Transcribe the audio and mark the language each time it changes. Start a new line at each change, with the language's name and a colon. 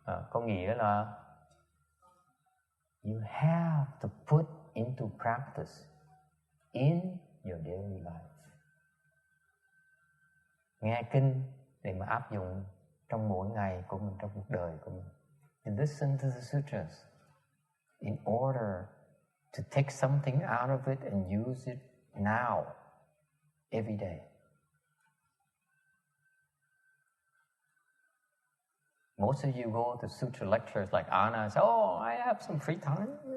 Vietnamese: Có nghĩa là
English: you have to put into practice in your daily life.
Vietnamese: Nghe kinh để mà áp dụng trong mỗi ngày của mình, trong cuộc đời của mình.
English: You listen to the sutras in order to take something out of it and use it now, every day. Most of you go to sutra lectures like Anna and say, oh, I have some free time.